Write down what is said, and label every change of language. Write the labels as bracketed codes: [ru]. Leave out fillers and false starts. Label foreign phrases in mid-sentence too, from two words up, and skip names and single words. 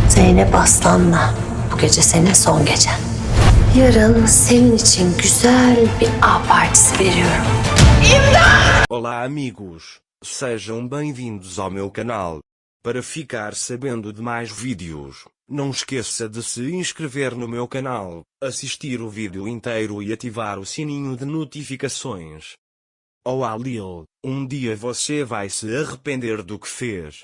[tr] Zeynep Aslan'la bu gece senin son gecen. Yarın senin için güzel bir A partisi veriyorum. [pt] Olá amigos, sejam bem-vindos ao meu canal. Para ficar sabendo de mais vídeos, não esqueça de se inscrever no meu canal, assistir o vídeo inteiro e ativar o sininho de notificações. Oh Alil, dia você vai se arrepender do que fez.